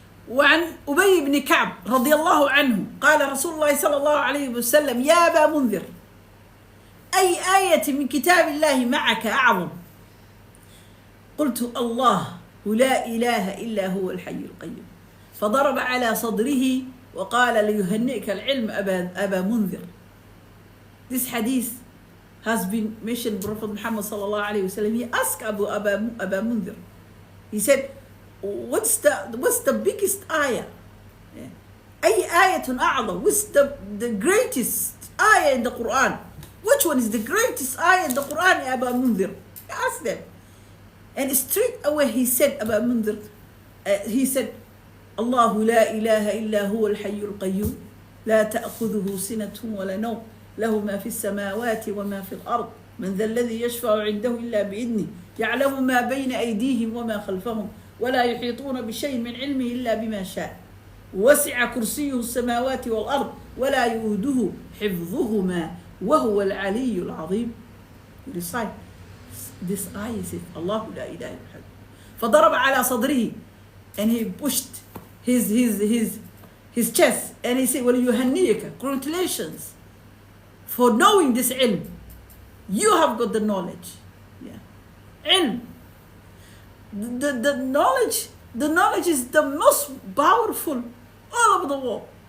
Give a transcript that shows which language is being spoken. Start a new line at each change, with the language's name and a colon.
Arabic: وعن أبي بن كعب رضي الله عنه قال رسول الله صلى الله عليه وسلم يا أبا منذر أي آية من كتاب الله معك أعظم؟ قلت الله لا إله إلا هو الحي القيوم فضرب على صدره وقال ليهنئك العلم أبا منذر.
English: This hadith has been mentioned. Prophet Muhammad sallallahu alaihi wasallam, he asked Aba Munzir. He said, what's the biggest ayah?
Arabic: أي آية أعظم?
English: What's the greatest ayah in the Quran? Which one is the greatest ayah in the Quran, Aba Munzir? He asked them. And straight away he said,
Arabic: Aba Munzir, he said, الله لا إله إلا هو الحي القيوم لا تأخذه سنة ولا نوم له ما في السماوات وما في الأرض من ذا الذي يشفع عنده إلا بإذنه يعلم ما بين أيديهم وما خلفهم ولا يحيطون بشيء من علمه إلا بما شاء وسع كرسيه السماوات والأرض ولا يؤوده حفظهما وهو العلي العظيم.
English: Recite this ayah, says
Arabic: الله لا إله إلا هو فضرب على صدره,
English: and he pushed his chest and he said,
Arabic: وَلِيُهَنِّيكَ,
English: congratulations for knowing this ilm. You have got the knowledge. Yeah. Ilm. The knowledge is the most powerful all over the world.